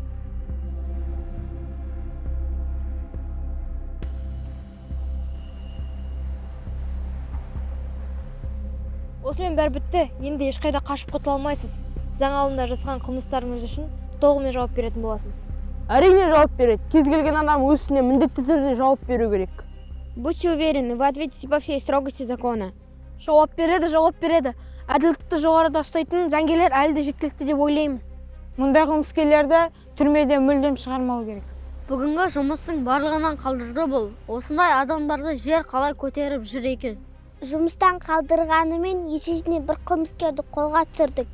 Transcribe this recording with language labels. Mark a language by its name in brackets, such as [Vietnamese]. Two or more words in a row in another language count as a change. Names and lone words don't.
[Kazakh] Осымен бәрі бітті. Енді ешқайда қашып құтыла алмайсыз. Заң алдында жасаған қылмыстарыңыз үшін толығымен жауап беретін боласыз. Әрине жауап береді. Кез келген адам өз ісіне міндетті түрде жауап беру керек. [Russian] Будьте уверены, вы ответите по всей строгости закона. [Kazakh] Жауап береді. Әділдікті жоғарыда ұстайтын заңгерлер әлі де жеткілікті деп ойлаймын. Мұндай қылмыскерлерді түрмеден мүлдем шығармау керек. Бүгінгі жұмыстың барлығынан қалдырды бұл. Осындай адамдарды жер қалай көтеріп жүр екен. Жұмыстан қалдырғанымен есесіне бір қылмыскерді қолға түсірдік.